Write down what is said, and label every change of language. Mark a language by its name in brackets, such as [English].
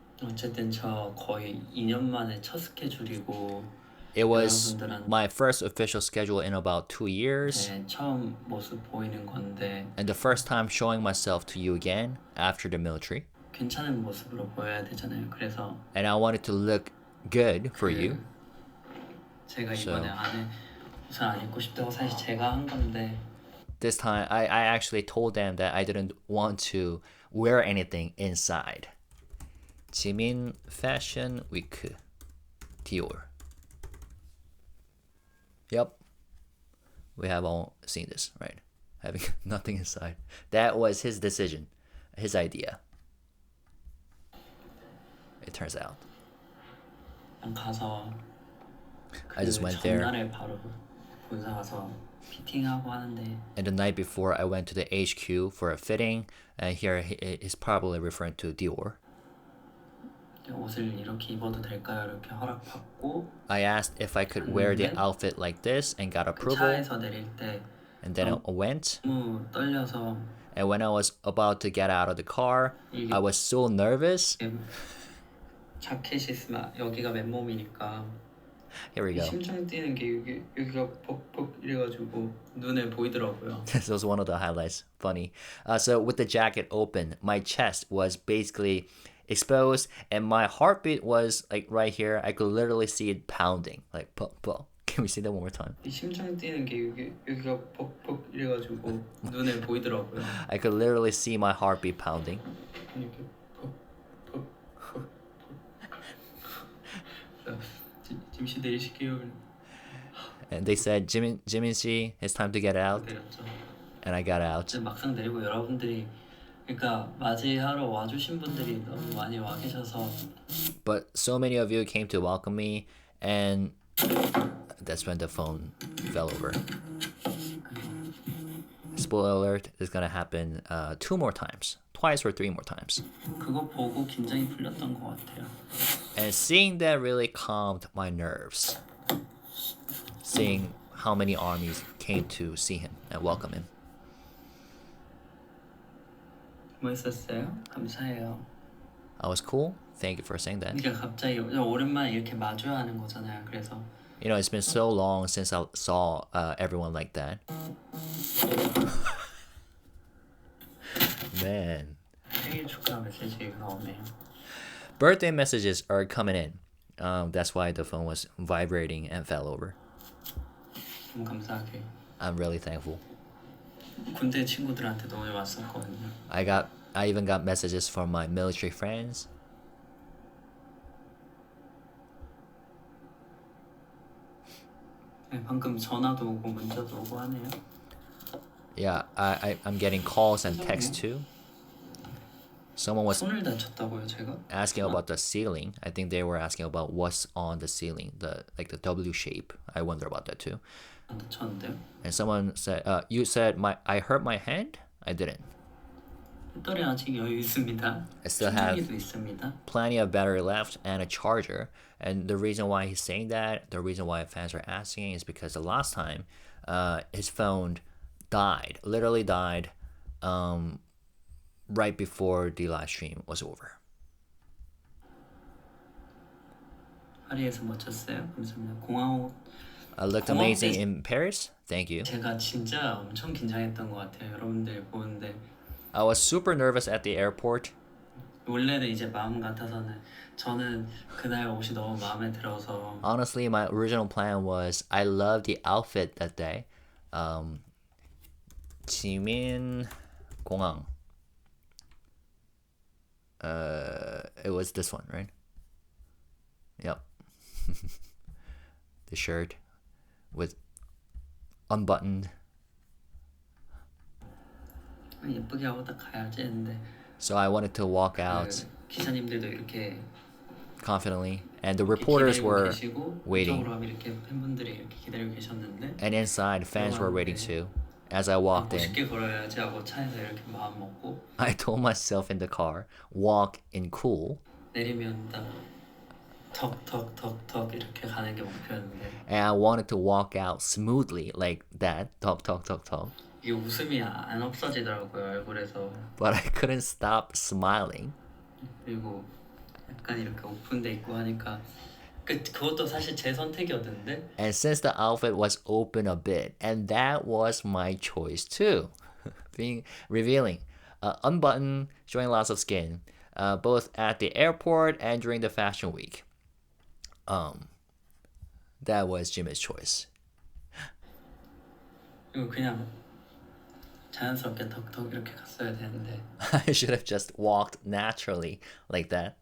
[Korean] 어쨌든 저 거의 2년 만에 첫 스케줄이고 [English] It was my first official schedule in about 2 years. [Korean] 네, 처음 모습 보이는 건데 [English] And the first time showing myself to you again after the military. [Korean] 괜찮은 모습으로 보여야 되잖아요. 그래서 [English] And I wanted to look good for you. [Korean] 제가 이번에 안에 우산 안 입고 싶다고 사실 제가 한 건데 [English] This time, I actually told them that I didn't want to wear anything inside. Jimin Fashion Week, Dior. Yep, we have all seen this, right? Having nothing inside. That was his decision, his idea. It turns out. [Korean] 가서 [English] I just went there. [Korean] 전날에 바로 본사 가서 피팅하고 하는데. [English] And the night before, I went to the HQ for a fitting, and here he's probably referring to Dior. [Korean] 옷을 이렇게 입어도 될까요? 이렇게 허락받고 [English] I asked if I could wear the [Korean] 갔는데 [English] outfit like this and got [Korean] 그 [English] approval. [Korean] 차에서 내릴 때 [English] And then I went. [Korean] 너무 떨려서 [English] And when I was about to get out of the car, I was so nervous. [Korean] 자켓이 있으면 여기가 맨몸이니까 [English] Here we go. [Korean] 심장 뛰는 게 여기가 벅벅 이래가지고 눈에 보이더라고요. [English] This was one of the highlights. Funny. So with the jacket open, my chest was basically exposed, and my heartbeat was like right here. I could literally see it pounding, like pop, pop. Can we see that one more time? [Korean] 심장 뛰는 게 여기가 벅벅 이래가지고 눈에 보이더라고요. [English] I could literally see my heartbeat pounding. [Korean] 이렇게 벅벅벅벅. 짐씨 내리실게요. [English] And they said, Jimin 씨, it's time to get out. [Korean] 내렸죠. [English] And I got out. [Korean] 막상 내리고 여러분들이 그러니까 맞이하러 와주신 분들이 너무 많이 와 계셔서. [English] But so many of you came to welcome me, and that's when the phone fell over. Spoiler alert, it's gonna happen 2 more times. Twice or 3 more times. [Korean] 그거 보고 긴장이 풀렸던 것 같아요. [English] And seeing that really calmed my nerves. Seeing how many armies came to see him and welcome him. [Korean] 멋있었어요? 감사해요. [English] I was cool. Thank you for saying that. [Korean] 그러니까 갑자기 오랜만에 이렇게 마주야 하는 거잖아요. 그래서 [English] You know, it's been so long since I saw everyone like that. Man. [Korean] 생일 축하 메시지가 오네요. [English] Birthday messages are coming in. That's why the phone was vibrating and fell over. [Korean] 너무 감사하게. [English] I'm really thankful. [Korean] 군대 친구들한테도 오늘 왔었거든요. [English] I even got messages from my military friends. [Korean] 네, 방금 전화도 오고 문자도 오고 하네요. [English] Yeah, I'm getting calls and texts too. Someone was [Korean] 손을 다쳤다고요, 제가? [English] asking about the ceiling. I think they were asking about what's on the ceiling, the W shape. I wonder about that too. [Korean] 안 다쳤는데요? [English] And someone said, "You said I hurt my hand? I didn't. [Korean] 배터리 아직 여유 있습니다. [English] I still have [Korean] 충전기도 있습니다. [English] plenty of battery left and a charger." And the reason why he's saying that, the reason why fans are asking, is because the last time, his phone died, literally died, right before the live stream was over. [Korean] 파리에서 멋졌어요. 감사합니다. 공항 [English] I looked amazing in Paris. Thank you. [Korean] 제가 진짜 엄청 긴장했던 것 같아요. 여러분들 보는데 [English] I was super nervous at the airport. [Korean] 원래는 이제 마음 같아서는 저는 그날 옷이 너무 마음에 들어서 [English] Honestly, my original plan was I loved the outfit that day. [Korean] Jimin 공항. [English] It was this one, right? Yep. The shirt with unbuttoned. [Korean] 예쁘게 하고 딱 가야지 했는데 [English] So I wanted to walk out [Korean] 기사님들도 이렇게 [English] confidently, and the reporters were [Korean] 계시고 [English] waiting. [Korean] 이쪽으로 하면 이렇게 팬분들이 이렇게 기다리고 계셨는데 [English] And inside, fans were waiting too. As I walked in, [Korean] 멋있게 걸어야지 하고 차에서 이렇게 마음 먹고 [English] I told myself in the car, walk in cool. [Korean] 내리면 딱 턱턱턱턱 이렇게 가는 게 목표였는데 [English] And I wanted to walk out smoothly like that, talk, talk, talk, talk. [Korean] 이게 웃음이 안 없어지더라고요 얼굴에서. [English] But I couldn't stop smiling. [Korean] 그리고 약간 이렇게 오픈돼 있고 하니까 그것도 사실 제 선택이었는데. [English] And since the outfit was open a bit, and that was my choice too, being revealing, unbuttoned, showing lots of skin, both at the airport and during the fashion week. That was Jimin's choice. [Korean] 이거 그냥 자연스럽게 턱턱 이렇게 갔어야 되는데. [English] I should have just walked naturally like that.